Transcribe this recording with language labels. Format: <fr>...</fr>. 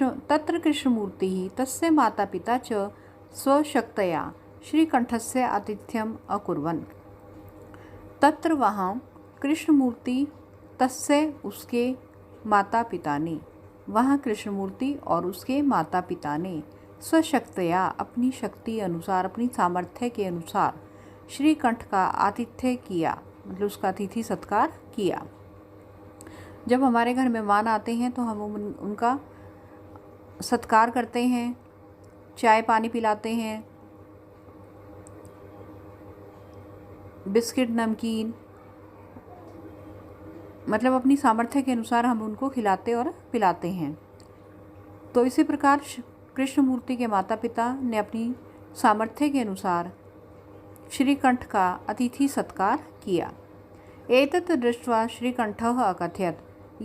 <sa>तत्र कृष्णमूर्तिः तस्य माता पिता च स्वशक्तया श्रीकंठस्य आतिथ्यम् अकुर्वन्।</sa> <hi>तत्र वहाँ कृष्णमूर्ति तस्य उसके माता पिता ने, वहाँ कृष्णमूर्ति और उसके माता पिता ने स्वशक्तया अपनी शक्ति अनुसार, अपनी सामर्थ्य के अनुसार श्रीकंठ का आतिथ्य किया, मतलब उसका अतिथि सत्कार किया। जब हमारे घर मेहमान आते हैं तो हम उनका सत्कार करते हैं, चाय पानी पिलाते हैं, बिस्किट नमकीन, मतलब अपनी सामर्थ्य के अनुसार हम उनको खिलाते और पिलाते हैं। तो इसी प्रकार कृष्णमूर्ति के माता पिता ने अपनी सामर्थ्य के अनुसार श्रीकंठ का अतिथि सत्कार किया।</hi> <sa>एतत् दृष्ट्वा श्रीकंठः अकथयत्।</sa>